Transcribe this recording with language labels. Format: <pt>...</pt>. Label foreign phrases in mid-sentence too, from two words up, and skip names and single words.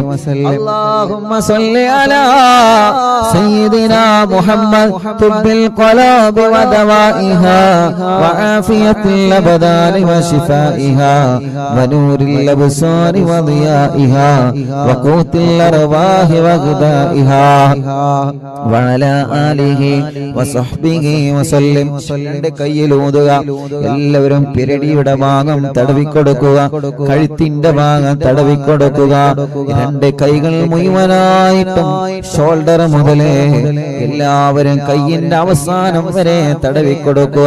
<ar>اللهم صل على سيدنا محمد طب القلوب ودوائها وعافية الأبدان وشفائها ونور الأبصار وضيائها وقوت الأرواح وغذائها وعلى آله وصحبه وسلم കയ്യിലൂതുക.</ar> <ml>എല്ലാവരും പിരടിയുടെ ഭാഗം തടവിക്കൊടുക്കുക, കഴുത്തിന്റെ ഭാഗം തടവിക്കൊടുക്കുക. രണ്ട് കൈകൾ മുഴുവനായിട്ടും ഷോൾഡർ മുതലേ എല്ലാവരും കയ്യിന്റെ അവസാനം വരെ തടവിക്കൊടുക്കുക.</ml>